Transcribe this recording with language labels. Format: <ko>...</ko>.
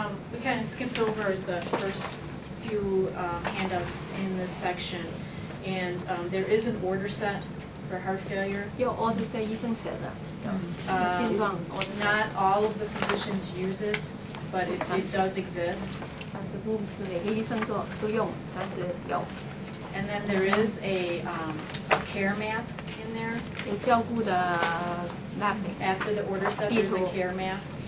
<en>We kind of skipped over the first few handouts in this section, and there is an order set for heart failure.</en> <zh>有 order set 医生写的，有心脏 order set。</zh> <en>Not all of the physicians use it, but it does exist.</en> <zh>但是不是每个医生做都用，但是有</zh> <en>And then there is a care map in there.</en> <zh>有照顾的 mapping。</zh> <en>After the order set, there's a care map,</en>